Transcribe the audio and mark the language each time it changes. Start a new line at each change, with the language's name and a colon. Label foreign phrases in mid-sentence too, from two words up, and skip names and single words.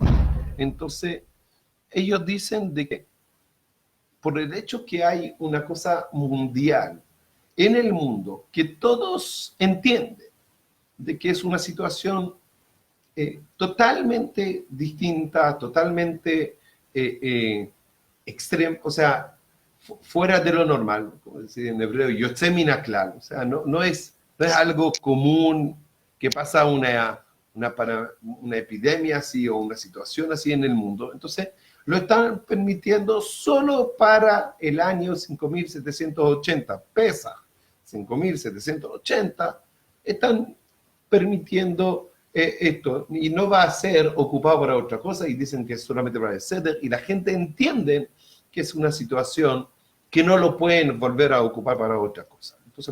Spanish: Entonces, ellos dicen de que por el hecho que hay una cosa mundial en el mundo que todos entienden de que es una situación totalmente distinta, totalmente extrema, o sea, fuera de lo normal, como decir en hebreo,
Hebrew: יוצא מן הכלל,
Spanish: o sea, no es algo común que pasa una epidemia así o una situación así en el mundo. Entonces, lo están permitiendo solo para el año 5780, pesa 5780, están permitiendo esto, y no va a ser ocupado para otra cosa, y dicen que es solamente para el Seder, y la gente entiende que es una situación que no lo pueden volver a ocupar para otra cosa.